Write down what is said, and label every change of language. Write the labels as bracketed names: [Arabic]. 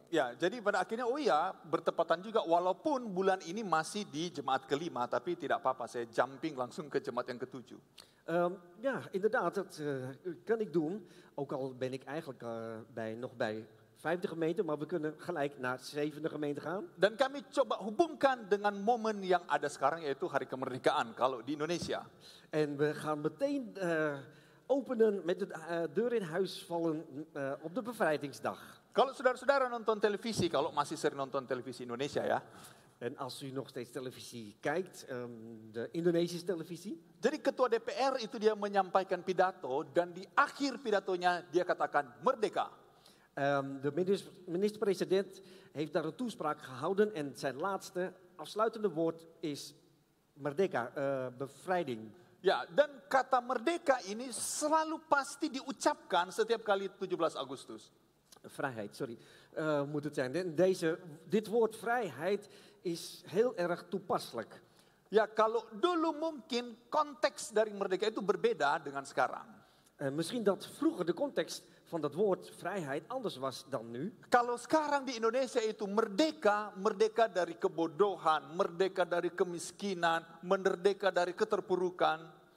[Indonesian] Ya, jadi pada akhirnya bertepatan juga walaupun bulan ini masih di jemaat kelima, tapi tidak apa-apa, saya jumping langsung ke jemaat yang ketujuh. [Dutch] Inderdaad, dat kan ik doen. Ook al ben ik eigenlijk nog bij 5e gemeente, maar we kunnen gelijk naar 7e gemeente gaan. [Indonesian] Dan kami coba hubungkan dengan momen yang ada sekarang, yaitu Hari Kemerdekaan kalau di Indonesia. [Dutch] En we gaan meteen openen met de deur in huis vallen op de bevrijdingsdag. [Indonesian] Kalau saudara-saudara nonton televisi, kalau masih sering nonton televisi Indonesia ya. [Dutch] En als u nog steeds televisie kijkt, de Indonesische televisie. [Indonesian] Jadi ketua DPR itu dia menyampaikan pidato dan di akhir pidatonya dia katakan merdeka. [Dutch] De minister-president heeft daar een toespraak gehouden en zijn laatste afsluitende woord is merdeka, bevrijding. [Indonesian] Ya, dan kata merdeka ini selalu pasti diucapkan setiap kali 17 Agustus. [Dutch] Vrijheid, sorry, moet het zijn. Dit woord vrijheid is heel erg toepasselijk. [Indonesian] Ya, kalau dulu mungkin konteks dari merdeka itu berbeda dengan sekarang. [Dutch] Misschien dat vroeger de context van dat woord vrijheid anders was dan nu. [Indonesian] Kalau sekarang di Indonesia itu merdeka, merdeka dari kebodohan, merdeka dari kemiskinan, merdeka dari keterpurukan.